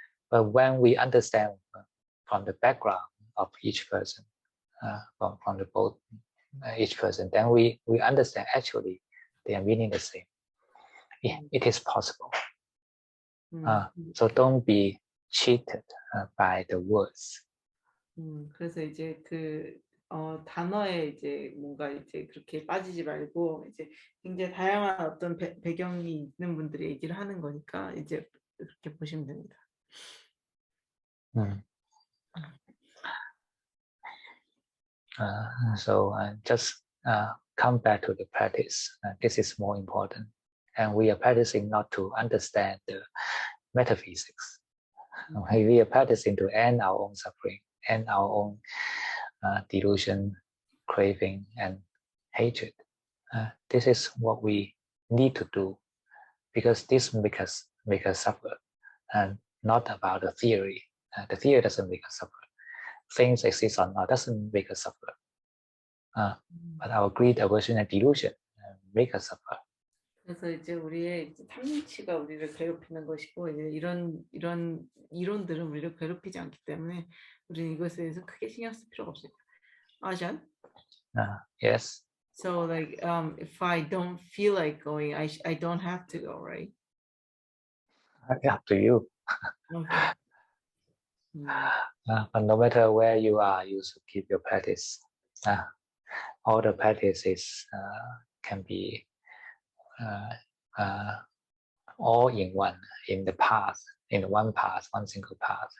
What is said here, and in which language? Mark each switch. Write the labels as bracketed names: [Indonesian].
[English] But when we understand from the background of each person, from the both each person, then we understand actually they are meaning the same. It is possible. So don't be cheated by the words. [Korean] 그래서 이제 단어에 이제 뭔가 이제 그렇게 빠지지 말고 이제 굉장히 다양한 어떤 배경이 있는 분들이 얘기를 하는 거니까 이제 그렇게 보시면 됩니다. [English] So just come back to the practice. This is more important. And we are practicing not to understand the metaphysics. We are practicing to end our own suffering, end our own delusion, craving, and hatred. This is what we need to do, because this make us suffer, and not about the theory. The theory doesn't make us suffer. Things exist or not doesn't make us suffer. But our greed, aversion, and delusion make us suffer. [Korean] 그래서 이제 우리의 이제 탐진치가 우리를 괴롭히는 것이고, 이제 이런 이론들은 우리를 괴롭히지 않기 때문에 우리는 이것에 대해서 크게 신경 쓸 필요가 없습니다. [English] Ajahn? Yes. So if I don't feel like going, I don't have to go, right? Up to you. Okay. But no matter where you are, you should keep your practice. All the practices can be all in one, in the path, in one path, one single path.